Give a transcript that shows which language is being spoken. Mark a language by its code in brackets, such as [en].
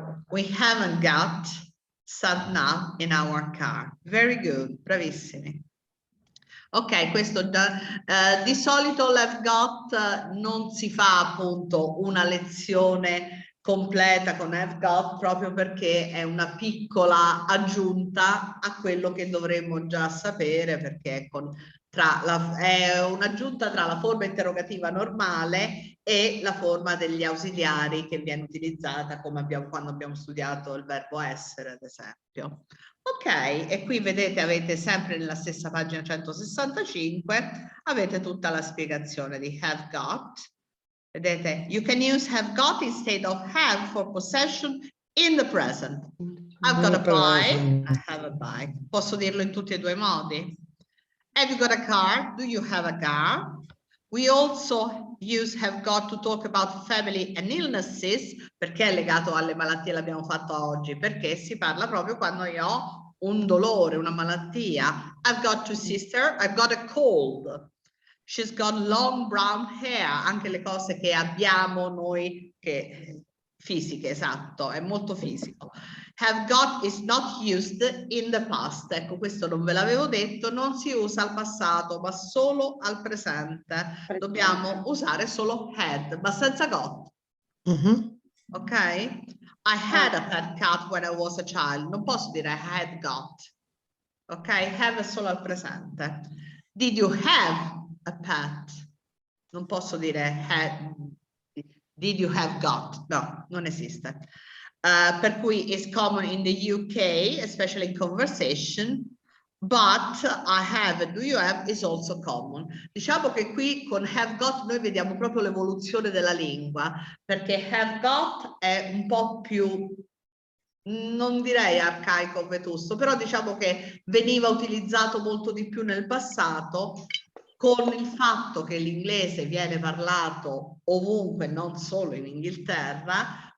[en] We haven't got sat-nav in our car. Very good, [it] bravissimi. Ok, questo di solito l'Have got non si fa appunto una lezione completa con Have got proprio perché è una piccola aggiunta a quello che dovremmo già sapere, perché è un'aggiunta tra la forma interrogativa normale e la forma degli ausiliari che viene utilizzata come quando abbiamo studiato il verbo essere, ad esempio. Ok, e qui vedete, avete sempre nella stessa pagina 165, avete tutta la spiegazione di have got. Vedete, [en] you can use have got instead of have for possession in the present. I've got a bike, I have a bike. [it] Posso dirlo in tutti e due i modi. [en] Have you got a car? Do you have a car? We also use have got to talk about family and illnesses, [it] perché è legato alle malattie, l'abbiamo fatto oggi, perché si parla proprio quando io ho un dolore, una malattia. [en] I've got two sisters, I've got a cold. She's got long brown hair, [it] anche le cose che abbiamo noi, che fisiche, esatto, è molto fisico. [en] Have got is not used in the past. [it] Ecco, questo non ve l'avevo detto, non si usa al passato, ma solo al presente. Dobbiamo usare solo had, ma senza got. Ok? [en] I had a pet cat when I was a child. [it] Non posso dire [en] I had got. [it] Ok? Have è solo al presente. [en] Did you have a pet? [it] Non posso dire had. [en] Did you have got? [it] No, non esiste. Per cui [en] is common in the UK, especially in conversation, but I have and do you have is also common. [it] Diciamo che qui con have got noi vediamo proprio l'evoluzione della lingua, perché have got è un po' più, non direi arcaico o vetusto, però diciamo che veniva utilizzato molto di più nel passato, con il fatto che l'inglese viene parlato ovunque, non solo in Inghilterra.